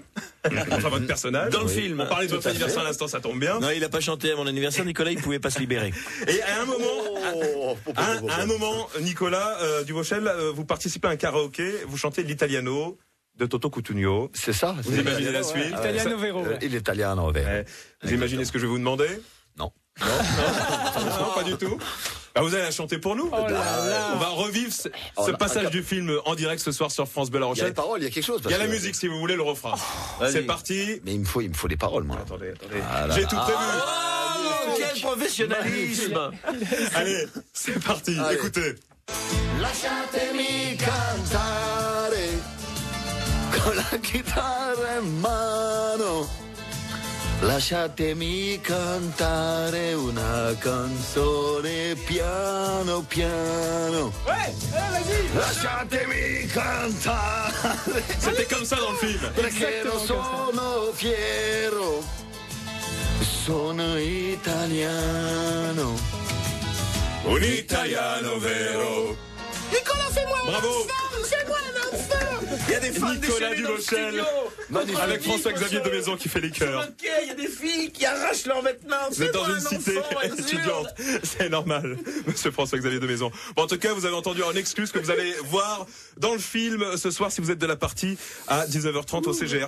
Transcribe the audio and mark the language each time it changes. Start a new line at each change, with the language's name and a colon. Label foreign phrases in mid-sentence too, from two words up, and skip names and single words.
French: Enfin, votre personnage. Dans le film. On parlait de Tout votre à anniversaire fait. à l'instant, ça tombe bien. Non, il a pas chanté à mon anniversaire, Nicolas, il pouvait pas se libérer. Et à un moment, Nicolas Duvauchel, vous participez à un karaoké, vous chantez l'Italiano de Toto Cutugno. C'est ça. Vous imaginez la suite? Italiano Vero. Il est italien en vert. Ouais. Vous imaginez ce que je vais vous demander? Non. Non, pas du tout. Bah, vous allez la chanter pour nous. Oh là là. On va revivre ce Oh là, passage d'accord. du film en direct ce soir sur France Bleu La Il y a les Rochelle. paroles, il y a quelque chose. Il parce y a la que- musique si vous voulez le refrain. Vas-y. C'est parti. Mais il me faut les paroles, moi. Attendez. Ah là J'ai là. tout prévu. Oh, quel professionnalisme! Allez, c'est parti. Allez. Écoutez.
Italian: Lasciatemi cantare con la chitarra in mano. Lasciatemi cantare una canzone piano piano.
French: Ouais, vas-y.
Italian: Lasciatemi cantare
French: C'était comme ça dans le film.
Italian: perché non sono fiero. Sono italiano. Un italiano vero.
French: Nicolas, fais-moi Bravo. Il y a des fans Nicolas déchaînés dans le Duvauchel. studio. Avec François-Xavier de Maison qui fait les chœurs. Ok, il y a des filles qui arrachent leurs vêtements. Vous êtes dans Fais-moi une un cité enfant, elles étudiante. hurlent. C'est normal, monsieur François-Xavier de Maison. Bon, en tout cas, vous avez entendu en excuse que vous allez voir dans le film ce soir si vous êtes de la partie à 19h30 au CGR.